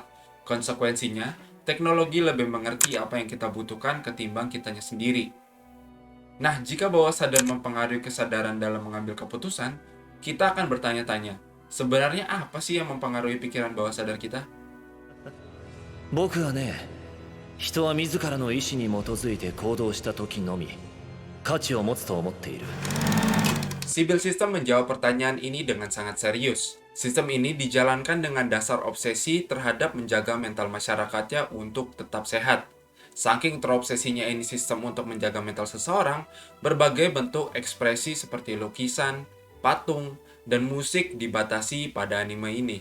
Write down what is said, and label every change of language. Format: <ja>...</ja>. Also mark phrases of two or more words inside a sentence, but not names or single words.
<id>Konsekuensinya, teknologi lebih mengerti apa yang kita butuhkan ketimbang kitanya sendiri. Nah, jika bawah sadar mempengaruhi kesadaran dalam mengambil keputusan, kita akan bertanya-tanya, sebenarnya apa sih yang mempengaruhi pikiran bawah sadar kita?</id> <ja>僕はね、 人は自らの意志に基づいて行動した時のみ価値を持つと思っている。</ja> <id>Sibyl System menjawab pertanyaan ini dengan sangat serius. Sistem ini dijalankan dengan dasar obsesi terhadap menjaga mental masyarakatnya untuk tetap sehat. Saking terobsesinya ini sistem untuk menjaga mental seseorang, berbagai bentuk ekspresi seperti lukisan, patung, dan musik dibatasi pada anime ini.</id>